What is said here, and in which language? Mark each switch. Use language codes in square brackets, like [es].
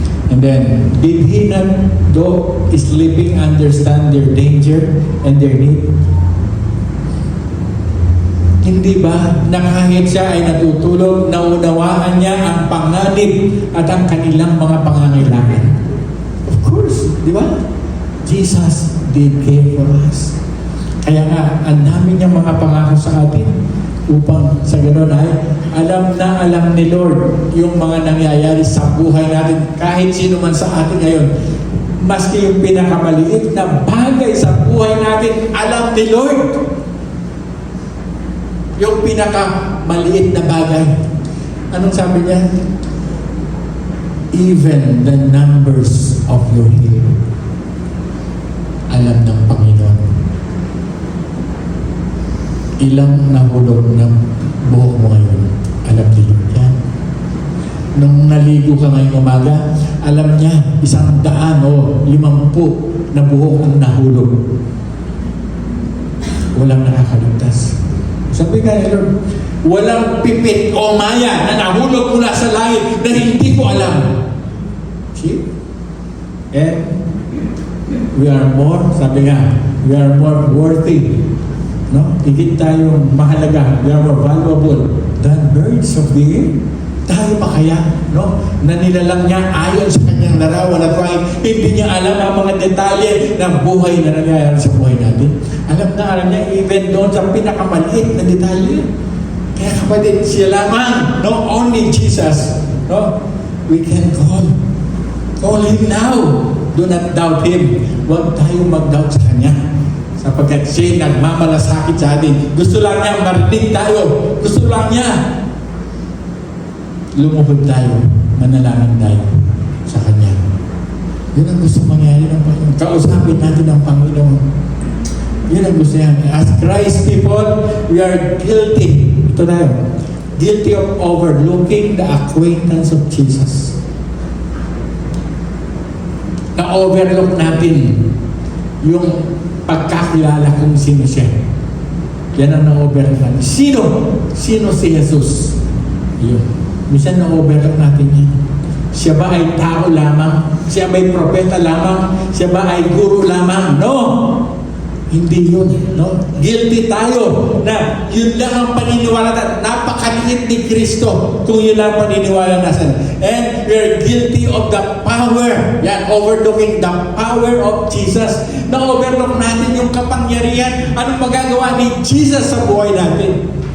[en] And then, did He not, though sleeping, understand their danger and their need? [tl] Hindi ba na kahit siya ay natutulog, naunawaan niya ang panganib at ang kanilang mga pangangailangan? [en] Of course, [tl] di ba? [en] Jesus did care for us. [tl] Kaya nga, ang dami niyang mga pangako sa atin upang sa ganoon ay alam ni Lord yung mga nangyayari sa buhay natin. Kahit sino man sa atin ngayon, maski yung pinakamaliit na bagay sa buhay natin, alam ni Lord. Yung pinakamaliit na bagay. Anong sabi niya? [en] even the numbers of your hair, [tl] alam ng Panginoon. Ilang nahulog ng buhok mo ngayon, alam niyo yan. Nung naligo ka ngayong umaga, alam niya, 100 o 50 na buhok ang nahulog. Walang nakakaligtas. Sabi nga ni Lord, walang pipit o maya na nahulog mula sa langit na hindi ko alam. [en] See? And we are more, [tl] sabi nga, [en] we are more worthy. No? [tl] Higit tayong mahalaga. [en] We are more valuable than birds of the air. [tl] Tayo pa kaya, no? Na nilalang niya ayon sa kanyang larawan at why hindi niya alam ang mga detalye ng buhay na nangyayari sa buhay natin. Alam niya even doon sa pinakamaliit na detalye. Kaya kapatid, siya lamang, no? [en] Only Jesus, [tl] no? [en] We can call Him now. Do not doubt Him. [tl] Huwag tayo mag-doubt sa Kanya. Sapagkat siya'y nagmamalasakit sa atin. Gusto lang niya marinig tayo. Gusto lang niya lumuhod tayo, manalangin tayo sa Kanya. Yun ang gusto mangyari ng Panginoon. Kausapin natin ang Panginoon. Yun ang gusto niya. [en] As Christ people, we are guilty. [tl] Ito na yun. [en] Guilty of overlooking the acquaintance of Jesus. [tl] Na-overlook natin yung pagkakilala kung sino siya. Yan ang na-overlook natin. Sino si Jesus? Yun. Minsan na-overlook natin yan. Siya ba ay tao lamang? Siya ba ay propeta lamang? Siya ba ay guru lamang? No! Hindi yun. No? Guilty tayo na yun lang ang paniniwala natin. Napakaliit ni Kristo kung yun lang ang paniniwala natin. [en] And we are guilty of the power. Yan, overlooking the power of Jesus. [tl] Na-overlook natin yung kapangyarihan. Anong magagawa ni Jesus sa buhay natin?